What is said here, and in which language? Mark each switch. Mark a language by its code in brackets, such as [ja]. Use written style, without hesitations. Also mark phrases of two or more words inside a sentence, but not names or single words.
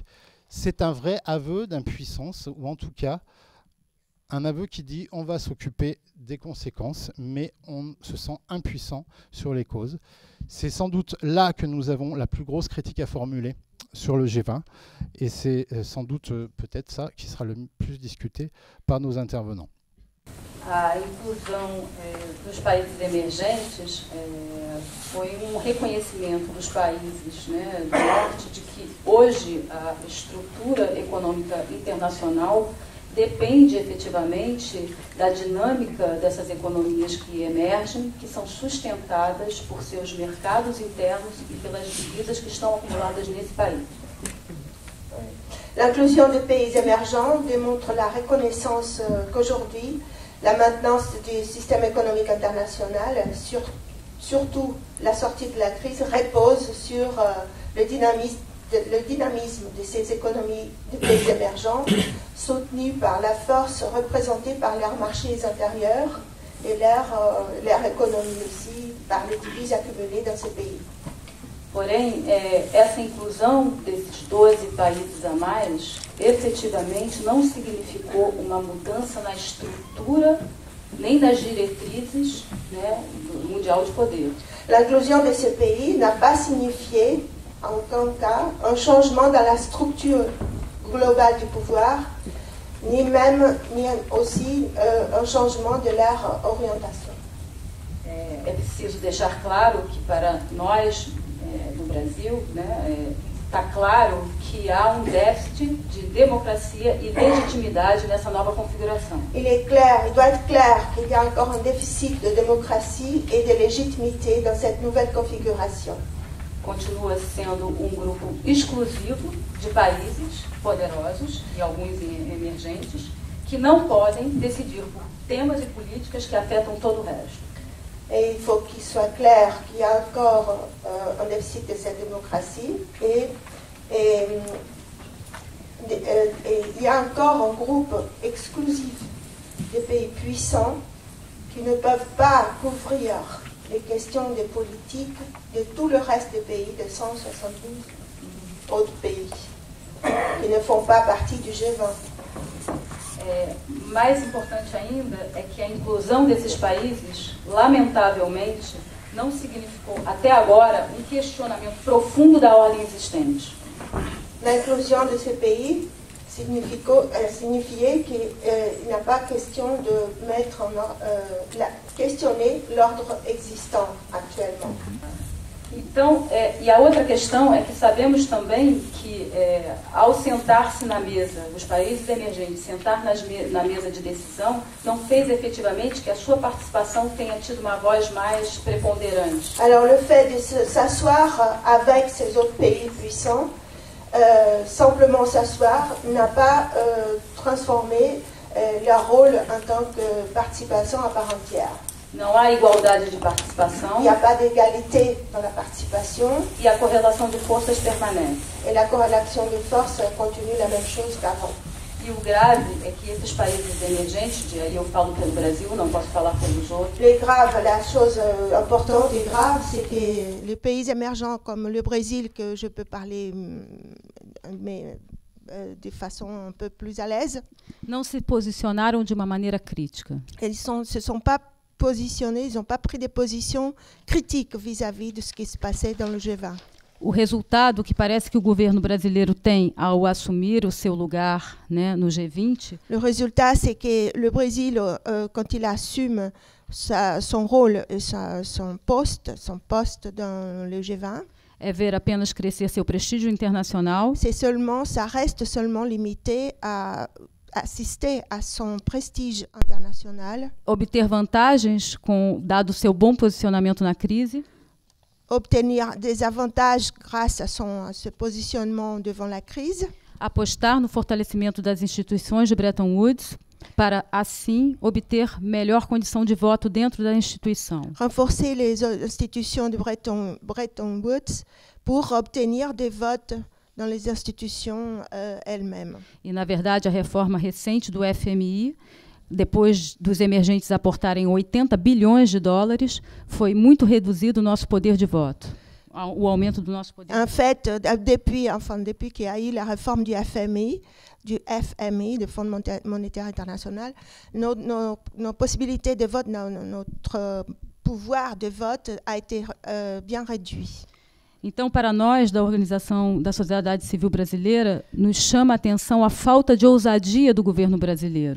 [fr] C'est un vrai aveu d'impuissance, ou en tout cas, un aveu qui dit on va s'occuper des conséquences, mais on se sent impuissant sur les causes. C'est sans doute là que nous avons la plus grosse critique à formuler sur le G20, et c'est sans doute peut-être ça qui sera le plus discuté par nos intervenants. [pt] A inclusão dos países emergentes foi reconhecimento dos países do norte de que hoje a estrutura econômica internacional depende efetivamente da dinâmica dessas economias que emergem, que são sustentadas por seus mercados internos e pelas divisas que estão acumuladas nesse país. [fr] L'inclusion des pays émergents démontre la reconnaissance qu'aujourd'hui, la maintenance du système économique international, surtout la sortie de la crise, repose sur le dynamisme de ces économies des pays émergents, soutenues par la force représentée par leurs marchés intérieurs et leur économie aussi, par les devises accumulées dans ces pays. [pt] Porém, essa inclusão desses 12 países a mais, efetivamente, não significou uma mudança na estrutura, nem nas diretrizes do Mundial de Poder. [fr] L'inclusion de ces pays n'a pas signifié, en aucun cas, un changement dans la structure globale du pouvoir, ni aussi un changement de leur orientation. [pt] É preciso deixar claro que para nós, no Brasil, está claro que há déficit de democracia e legitimidade nessa nova configuração. [fr] Il doit être clair qu'il y a encore un déficit de démocratie et de légitimité dans cette nouvelle configuration. [pt] Continua sendo grupo exclusivo de países poderosos e alguns emergentes que não podem decidir por temas e políticas que afetam todo o resto. [fr] Et il faut qu'il soit clair qu'il y a encore un déficit de cette démocratie et il y a encore un groupe exclusif de pays puissants qui ne peuvent pas couvrir les questions de politique de tout le reste des pays, de 172 autres pays. qui ne font pas partie du G20. [pt] Mais importante ainda é que a inclusão desses países, lamentavelmente, não significou até agora questionamento profundo da ordem existente. [fr] L'inclusion de ces pays signifiait qu'il n'y a pas question de questionner l'ordre existant actuellement. [pt] Então, e a outra questão é que sabemos também que, ao sentar-se na mesa, os países emergentes sentar na mesa de decisão, não fez efetivamente que a sua participação tenha tido uma voz mais preponderante. [fr] Alors, le fait de s'asseoir avec ces autres pays puissants, simplement s'asseoir, n'a pas transformé leur rôle en tant que participation à part entière. [pt] Não há igualdade de participação. [fr] Il n'y a pas d'égalité dans la participation. [pt] E a correlação de forças permanece. [fr] Et la corrélation de forces continue la même chose qu'avant. [pt] E o grave é que esses países emergentes, aí eu falo pelo Brasil, não posso falar pelos outros. [fr] Le grave, la chose importante et grave, c'est que les pays émergents comme le Brésil, que je peux parler, mais de façon un peu plus à l'aise, [pt] não se posicionaram de uma maneira crítica. [fr] Ils se sont pas positionnés, ils n'ont pas pris des positions critiques vis-à-vis de ce qui se passait dans le G20. [pt] O resultado que parece que o governo brasileiro tem ao assumir o seu lugar, né, no G20, [fr] le résultat, c'est que le Brésil, quand il assume son rôle et son poste dans le G20, [pt] é ver apenas crescer seu prestígio internacional, [fr] ça reste seulement limité à assister à son prestige international, [pt] obter vantagens dado seu bom posicionamento na crise, [fr] obtenir des avantages grâce à ce positionnement devant la crise, [pt] apostar no fortalecimento das instituições de Bretton Woods para, assim, obter melhor condição de voto dentro da instituição. [fr] Renforcer les institutions de Bretton Woods pour obtenir des votes dans les institutions elles-mêmes. [pt] E, na verdade, a reforma recente do FMI, depois dos emergentes aportarem 80 bilhões de dólares, foi muito reduzido o nosso poder de voto, o aumento do nosso poder. [fr] En fait, depuis qu'il y a eu la réforme du FMI, du Fonds monétaire international, nos possibilités de vote, notre pouvoir de vote a été bien réduit. [pt] Então, para nós, da Organização da Sociedade Civil Brasileira, nos chama a atenção a falta de ousadia do governo brasileiro.